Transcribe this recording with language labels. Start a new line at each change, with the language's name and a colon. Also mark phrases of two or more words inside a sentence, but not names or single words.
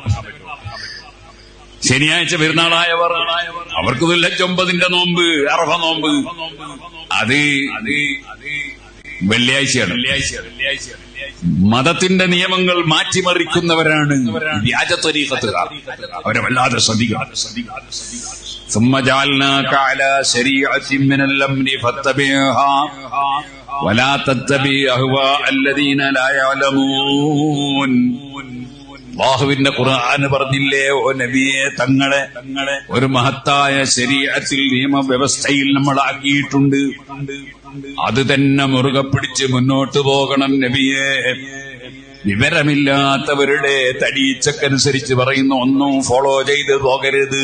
Malayalam: ശനിയാഴ്ച പെരുന്നാളായവർ അവർക്ക് ദുൽഹജ്ജ് 9-ന്റെ നോമ്പ്, അറഫ നോമ്പ് അത് വെള്ളിയാഴ്ചയാണ്. മതത്തിന്റെ നിയമങ്ങൾ മാറ്റിമറിക്കുന്നവരാണ് വ്യാജ ത്വരീഖത്തുകാർ. അവരെ വല്ലാതെ ശ്രദ്ധിക്കണം.
Arabic: ثم جعلناك على شريعة من الأمر فاتبعها ولا تتبع أهواء الذين لا يعلمون.
Malayalam: അല്ലാഹുവിന്റെ ഖുർആൻ പറഞ്ഞില്ലേ, ഓ നബിയെ, തങ്ങളെ ഒരു മഹത്തായ ശരീഅത്തിൽ നിയമവ്യവസ്ഥയിൽ നമ്മളാക്കിയിട്ടുണ്ട്. അത് തന്നെ മുറുകെ പിടിച്ച് മുന്നോട്ട് പോകണം നബിയെ. വിവരമില്ലാത്തവരുടെ തടീച്ചക്കനുസരിച്ച് പറയുന്ന ഒന്നും ഫോളോ ചെയ്ത് പോകരുത്.